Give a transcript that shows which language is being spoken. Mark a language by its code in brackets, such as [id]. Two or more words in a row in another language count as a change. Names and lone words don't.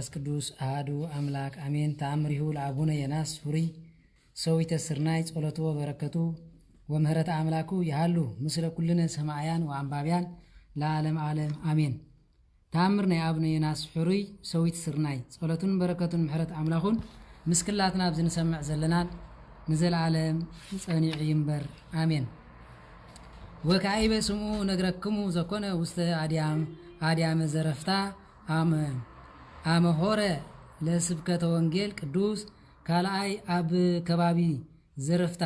[gez] ቅዱስ አሐዱ አምላክ አሜን ተአምሪሁ ለአቡነ ዮናስ ሑሩይ ሰዊተ ስርናይ ጸሎቱ ወበረከቱ ወምህረተ አምላኩ ያሉ ምስለ ኩልነ ሰማያን ወአንባቢያን ለዓለም ዓለም [ti] አሜን ተአምር ናይ አቡነ ዮናስ ሑሩይ ሰዊት ስርናይ ጸሎቱን በረከቱን ምህረት አምላኩን ምስክላትና ብዝንሰምዕ ዘለናን ንዘለዓለም ጸኒዕ ይንበር አሜን ወካይበ [gez] ስሙ ነግረክሙ ዘኮነ ውስተ አድያም ዘረፍታ አመ ሆረ ለስብከተ ወንጌል ቅዱስ [ti] ካልኣይ ኣብ ከባቢ ዘረፍታ